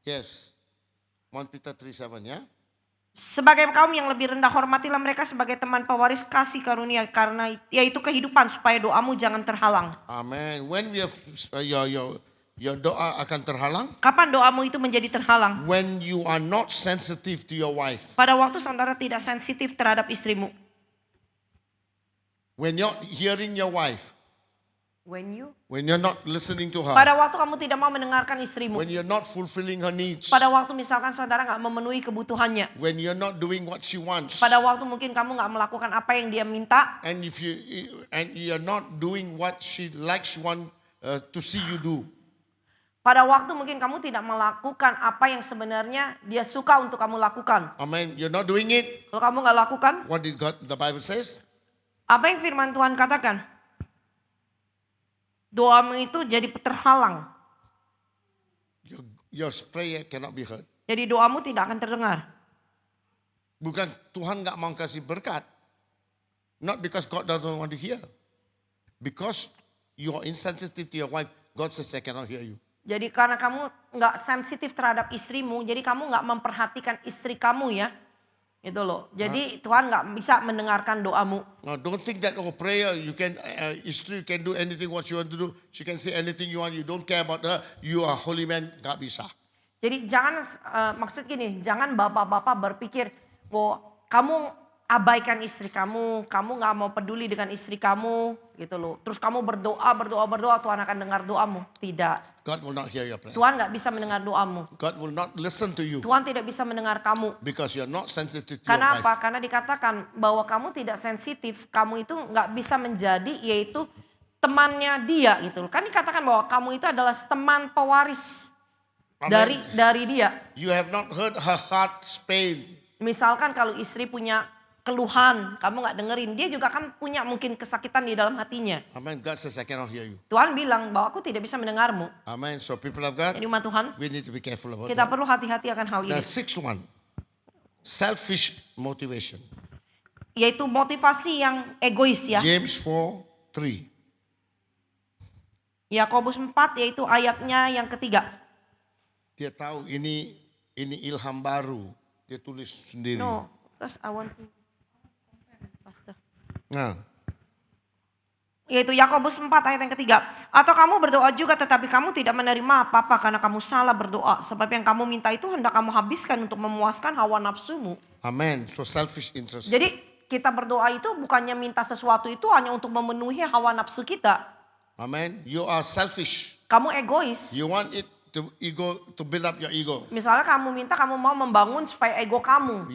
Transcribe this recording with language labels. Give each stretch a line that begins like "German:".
English: Yes. 1 Peter 3:7 ya.
Indonesian: Sebagai kaum yang lebih rendah, hormatilah mereka sebagai teman pewaris kasih karunia, karena yaitu kehidupan, supaya doamu jangan terhalang.
English: Amen. When we have your
Indonesian: doa akan terhalang, Kapan doamu itu menjadi terhalang?
English: when you are not sensitive to your wife.
Indonesian: Pada waktu saudara tidak sensitif terhadap istrimu.
English: When you're hearing your wife, When when you're not listening to her,
Indonesian: Pada waktu kamu tidak mau mendengarkan istrimu.
English: when you're not fulfilling her needs,
Indonesian: Pada waktu misalkan saudara nggak memenuhi kebutuhannya.
English: when you're not doing what she wants,
Indonesian: Pada waktu mungkin kamu nggak melakukan apa yang dia minta.
English: and if you're not doing what she likes to see you do.
Indonesian: Pada waktu mungkin kamu tidak melakukan apa yang sebenarnya dia suka untuk kamu lakukan.
English: Amen. You're not doing it.
Indonesian: Kalau kamu nggak lakukan,
English: What did the Bible says?
Indonesian: apa yang firman Tuhan katakan? Doamu itu jadi terhalang.
English: Your prayer cannot be heard.
Indonesian: Jadi doamu tidak akan terdengar. Bukan Tuhan nggak mau kasih berkat.
English: Not because God doesn't want to hear. Because you are insensitive to your wife, God says I cannot hear you.
Indonesian: Jadi karena kamu nggak sensitif terhadap istrimu, jadi kamu nggak memperhatikan istri kamu ya. Itu loh. Jadi Tuhan nggak bisa mendengarkan doamu.
English: Now don't think that prayer you can istri can do anything what you want to do. She can say anything you want. You don't care about her. You are holy man.
Indonesian: Nggak bisa. Jadi jangan maksud gini, jangan bapak-bapak berpikir bahwa kamu abaikan istri kamu nggak mau peduli dengan istri kamu gitu loh. Terus kamu berdoa, Tuhan akan dengar doamu. Tidak.
English: God will not hear your prayer.
Indonesian: Tuhan nggak bisa mendengar doamu.
English: God will not listen to you
Indonesian: Tuhan tidak bisa mendengar kamu.
English: because you are not sensitive to your
Indonesian: Karena
English: wife.
Indonesian: apa? Karena dikatakan bahwa kamu tidak sensitif, kamu itu nggak bisa menjadi yaitu temannya dia gitu loh. Kan dikatakan bahwa kamu itu adalah teman pewaris Amen. dari dia.
English: You have not heard her heart's pain.
Indonesian: Misalkan kalau istri punya keluhan, kamu nggak dengerin, dia juga kan punya mungkin kesakitan di dalam hatinya. Amen.
English: God says, I cannot hear you.
Indonesian: Tuhan bilang bahwa aku tidak bisa mendengarmu.
English: Amen. So people of God,
Indonesian: Jadi umat Tuhan,
English: we need to be careful about
Indonesian: kita perlu hati-hati akan hal
English: The sixth one, selfish motivation.
Indonesian: Yaitu motivasi yang egois ya.
English: James 4:3.
Indonesian: Yakobus 4 yaitu ayatnya yang ketiga. Dia tahu ini ilham baru. Dia tulis sendiri.
English: No, because I want to Pastor.
Indonesian: Nah, Yaitu Yakobus 4 ayat yang ketiga. Atau kamu berdoa juga tetapi kamu tidak menerima apa-apa karena kamu salah berdoa. Sebab yang kamu minta itu hendak kamu habiskan untuk memuaskan hawa nafsumu.
English: amen. So selfish interest.
Indonesian: Jadi kita berdoa itu bukannya minta sesuatu itu hanya untuk memenuhi hawa nafsu kita.
English: Amen. You are selfish.
Indonesian: Kamu egois.
English: You want it to build up your ego.
Indonesian: Misalnya kamu minta kamu mau membangun supaya ego kamu.